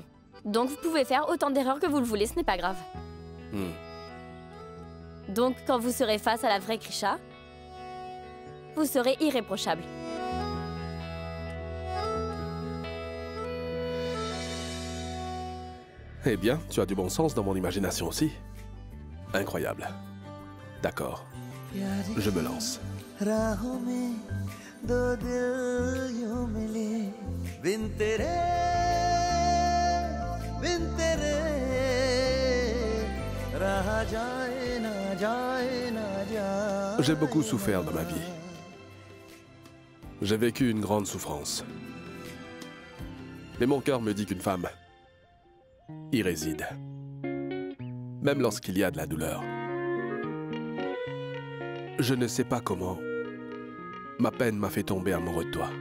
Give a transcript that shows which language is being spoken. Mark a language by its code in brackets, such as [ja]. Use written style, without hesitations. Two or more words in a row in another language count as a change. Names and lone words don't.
[fr] Donc vous pouvez faire autant d'erreurs que vous le voulez, ce n'est pas grave. Donc quand vous serez face à la vraie Krisha, vous serez irréprochable. Eh bien, tu as du bon sens dans mon imagination aussi. Incroyable. D'accord. Je me lance. [hi] राहों में दो दिल यूं मिले बिन तेरे रहा जाए ना जाए [fr] J'ai beaucoup souffert dans ma vie. J'ai vécu une grande souffrance. Mais mon cœur me dit qu'une femme y réside. Même lorsqu'il y a de la douleur. Je ne sais pas comment ma peine m'a fait tomber amoureux de toi.